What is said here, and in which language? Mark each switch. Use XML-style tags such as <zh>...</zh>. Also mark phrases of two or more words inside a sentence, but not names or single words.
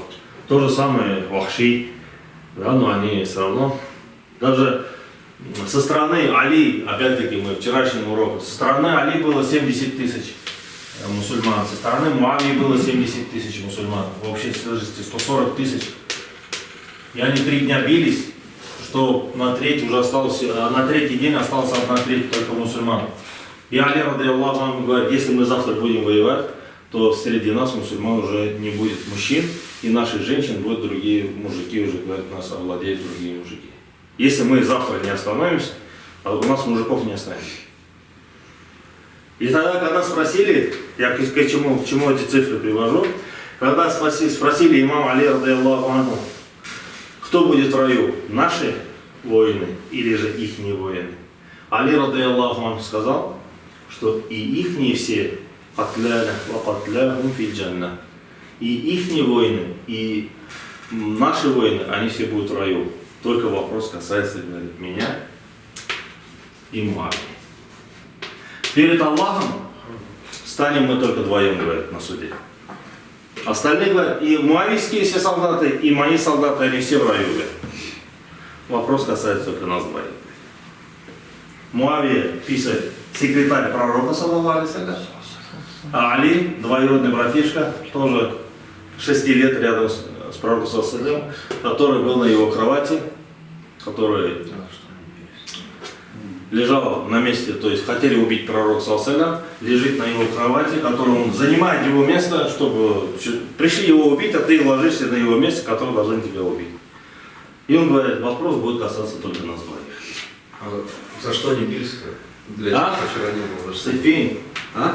<ru>То же самое Вахши, да, но они все равно, даже со стороны Али, опять-таки мы вчерашнем уроке, со стороны Али было 70 тысяч мусульман, со стороны Муавии было 70 тысяч мусульман, в общей сложности 140 тысяч. И они 3 дня бились, что на третий уже осталось, на третий день осталось 1/3 только мусульман. И Али,</ru> <ar>رضي الله عنه,</ar> <ru>говорит, если мы завтра будем воевать, то среди нас мусульман уже не будет мужчин, и наших женщин будут другие мужики, уже, говорят, нас овладеют другие мужики. Если мы завтра не остановимся, а у нас мужиков не останется. И тогда, когда спросили, я к чему эти цифры привожу, когда спросили имама Али,</ru> <ar>رضي الله عنه,</ar> <ru>кто будет в раю, наши воины или же ихние воины, Али,</ru> <ar>رضي الله عنه,</ar> <ru>сказал, что и ихние все и ихние воины, и наши воины, они все будут в раю. Только вопрос касается, говорит, меня и Муавии. Перед Аллахом станем мы только вдвоем, говорят, на суде. Остальные говорят, и муавийские все солдаты, и мои солдаты, они все в раю, говорят. Вопрос касается только нас двоих. Муавия, писает, секретарь пророка,</ru> <ar>صلى الله عليه وسلم.</ar> <ru>А Али, двоюродный братишка, тоже 6 лет рядом с пророком,</ru> <ar>صلى الله عليه وسلم,</ar> <ru>который был на его кровати, который лежал на месте, то есть хотели убить пророка,</ru> <ar>صلى الله عليه وسلم,</ar> <ru>лежит на его кровати, который он занимает его место, чтобы пришли его убить, а ты ложишься на его месте, который должен тебя убить. И он говорит, вопрос будет касаться только нас двоих. А за что они бились-то? Для тех, А? кто вчера не был. Сифин. А?</ru>